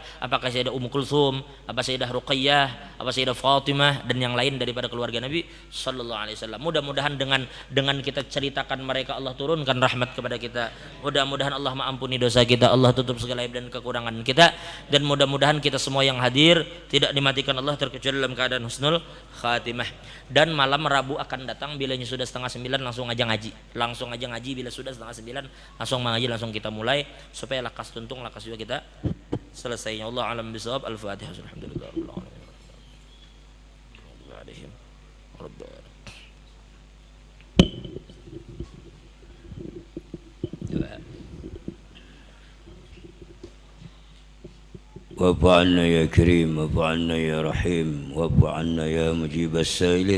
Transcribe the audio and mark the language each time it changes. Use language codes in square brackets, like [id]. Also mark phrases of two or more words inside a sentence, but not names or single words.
[bjn] Apakah Sayyidah Ummu Kulsum, apa Sayyidah Ruqayyah, apa Sayyidah Fatimah dan yang lain daripada keluarga Nabi [ar] صلى الله عليه وسلم. [bjn] Mudah-mudahan dengan kita ceritakan mereka Allah turunkan rahmat kepada kita. Mudah-mudahan Allah mengampuni dosa kita, Allah tutup segala aib dan kekurangan kita dan mudah-mudahan kita semua yang hadir tidak dimatikan Allah terkecuali dalam keadaan [ar] حسن الخاتمة. [bjn] Dan malam Rabu akan datang bilanya sudah 8:30 langsung aja ngaji bila sudah 8:30 langsung mengaji langsung kita mulai supaya lakas tuntung lakas juga kita selesainya. [ar] الله أعلم بالصواب الفاتحة الحمد لله واعف عنا يا كريم، واعف عنا يا رحيم، واعف عنا يا مجيب السائلين.